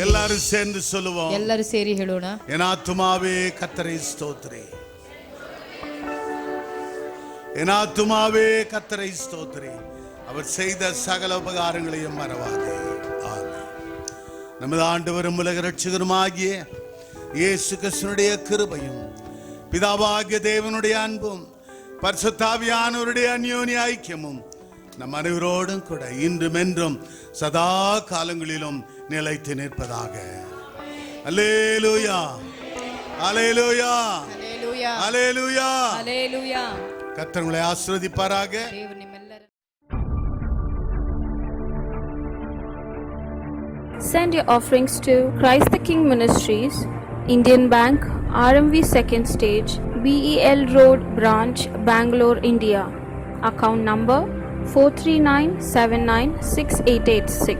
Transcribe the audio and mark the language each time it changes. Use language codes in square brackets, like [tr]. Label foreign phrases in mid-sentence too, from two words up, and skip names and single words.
[ta] எல்லாரும் சேர்ந்து சொல்லுவோம். [kn] ಎಲ್ಲರೂ ಸೇರಿ ಹೇಳೋಣ. [ta] என் ஆத்துமாவே கர்த்தரை ஸ்தோத்திரி, என் ஆத்துமாவே கர்த்தரை ஸ்தோத்திரி, அவர் செய்த சகல உபகாரங்களையும் மறவாதே. ஆமென். நமது ஆண்டவரும் உலக இரட்சகருமாகிய இயேசு கிறிஸ்துவினுடைய கிருபையும் பிதாவாகிய தேவனுடைய அன்பும் பரிசுத்த ஆவியானவருடைய அந்யோன்ய ஐக்கியமும் நம் அனைவரோடும் கூட இன்றும் என்றும் சதா காலங்களிலும் நிலைத்து நிற்பதாக. அல்லேலூயா, அல்லேலூயா, ஹல்லேலூயா, அல்லேலூயா. ஹல்லேலூயா. கர்த்தர் உங்களை ஆசீர்வதிப்பாராக. [kn] ದೇವರು ನಿಮ್ಮೆಲ್ಲರ [en] Send your offerings to Christ the King Ministries, Indian Bank, RMV 2nd Stage, BEL Road Branch, Bangalore, India. Account number 439796886.